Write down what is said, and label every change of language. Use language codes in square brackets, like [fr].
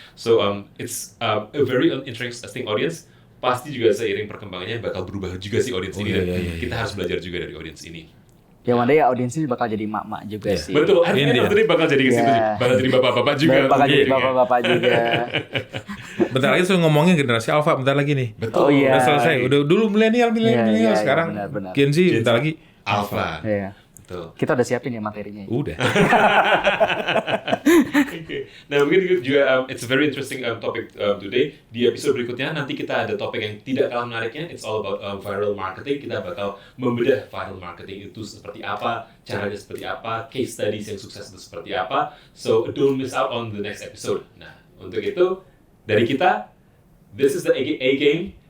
[en] So it's a very interesting audience. [id] Pasti juga seiring perkembangannya bakal berubah juga si audience ini, dan kita harus belajar juga dari audience ini. Ya [en] one day [id] audiensnya bakal jadi mak-mak juga sih. Betul, akhirnya nanti bakal jadi ke situ, bakal jadi bapak-bapak juga. Bakal jadi bapak-bapak juga. Bentar lagi saya ngomongin generasi Alpha, bentar lagi nih. Betul. Oh, iya. Udah selesai. Udah dulu milenial Iya, sekarang benar. Gen Z bentar lagi. Alpha. Iya. Betul. Kita udah siapin ya materinya. Udah. Okay. Nah, mungkin juga [en] it's a very interesting topic today. [id] Di episode berikutnya nanti kita ada topik yang tidak kalah menariknya. [en] It's all about viral marketing. [id] Kita bakal membedah viral marketing itu seperti apa, caranya seperti apa, case studies yang sukses itu seperti apa. [en] So don't miss out on the next episode. [id] Nah, untuk itu dari kita, [en] this is the A Game.